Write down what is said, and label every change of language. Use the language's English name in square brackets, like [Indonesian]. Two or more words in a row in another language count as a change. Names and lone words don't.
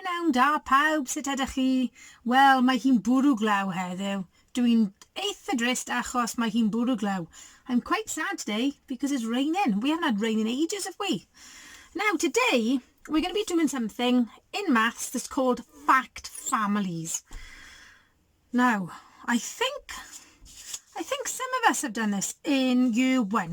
[Welsh] Pnawn da pawb, sut ydych chi? Wel, mae hi'n bwrw glaw heddiw. Dwi'n eitha drist achos mae hi'n bwrw glaw. [English] I'm quite sad today because it's raining. We haven't had rain in ages, have we? Now, today, we're going to be doing something in maths that's called fact families. Now, I think some of us have done this in year 1.